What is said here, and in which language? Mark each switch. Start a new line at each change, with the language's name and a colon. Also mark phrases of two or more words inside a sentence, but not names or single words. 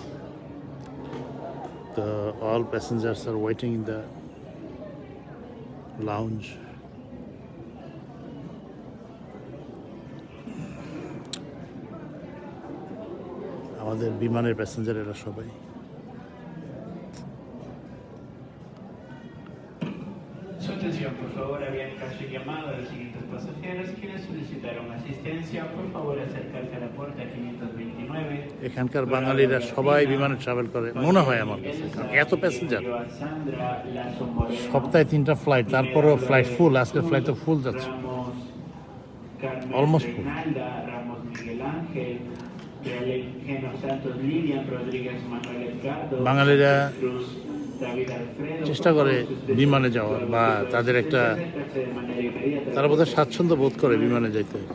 English: তো all passengers are waiting in the lounge.
Bangla: আমাদের বিমানের প্যাসেঞ্জার এরা সবাই।
Spanish: Su atención, por favor, había caso llamado a los siguientes pasajeros quienes solicitaron asistencia. Por favor, acercarse a la puerta 529.
Bangla: এখানকার বাঙালিরা সবাই বিমানে ট্রাভেল করে মনে হয় আমার কাছে, কারণ এত প্যাসেঞ্জার। সপ্তাহে 3টা ফ্লাইট, তারপরেও
English: flight full.
Bangla: আজকে ফ্লাইট তো ফুল যাচ্ছে,
English: almost full.
Bangla: বাঙালিরা চেষ্টা করে বিমানে যাওয়ার, বা তাদের একটা, তারা বোধহয় স্বাচ্ছন্দ্য বোধ করে বিমানে যাইতে।